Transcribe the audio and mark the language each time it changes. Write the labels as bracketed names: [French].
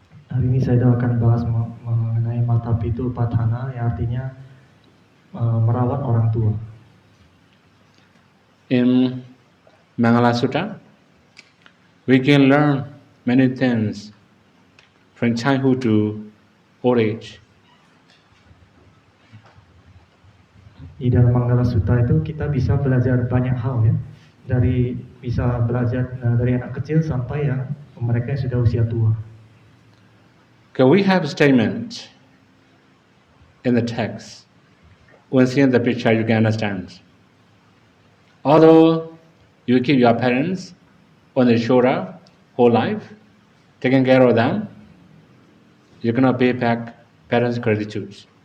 [Indonesian] Hari ini saya akan bahas mengenai Matapitu Upatthana, yang artinya merawat orang tua. [English] In Mangala Sutta, we can learn many things from childhood to old age. [Indonesian] Di dalam Mangala Sutta itu kita bisa belajar banyak hal ya. Bisa belajar dari anak kecil sampai yang mereka yang sudah usia tua. [English] Okay, we have a statement in the text. When seeing the picture, you can understand. Although you keep your parents on the shoulder whole life, taking care of them, you cannot pay back parents' gratitude.